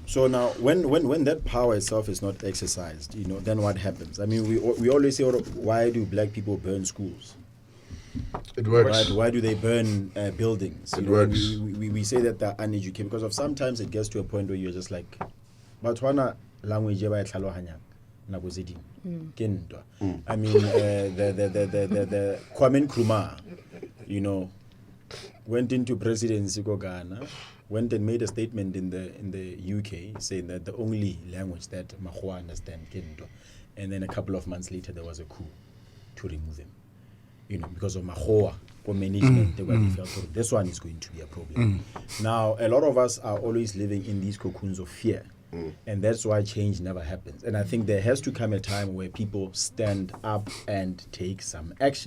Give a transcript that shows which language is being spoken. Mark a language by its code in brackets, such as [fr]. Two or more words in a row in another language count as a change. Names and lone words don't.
[en] So now, when that power itself is not exercised, then what happens? I mean, we always say, why do black people burn schools? It works. Right? Why do they burn buildings? It works. We say that they're uneducated because of sometimes it gets to a point where you're just like, [tn] Batwana language ba tlhalohanya nako tse ding ke ntwa. [en] I mean, the Kwame Nkrumah, went into presidency go Ghana, went and made a statement in the UK saying that the only language that Mahua understand [tn] ke ntwa. [en] And then a couple of months later there was a coup to remove him. Because of Mahua management, they felt this one is going to be a problem. Now, a lot of us are always living in these cocoons of fear. And that's why change never happens. And I think there has to come a time where people stand up and take some action.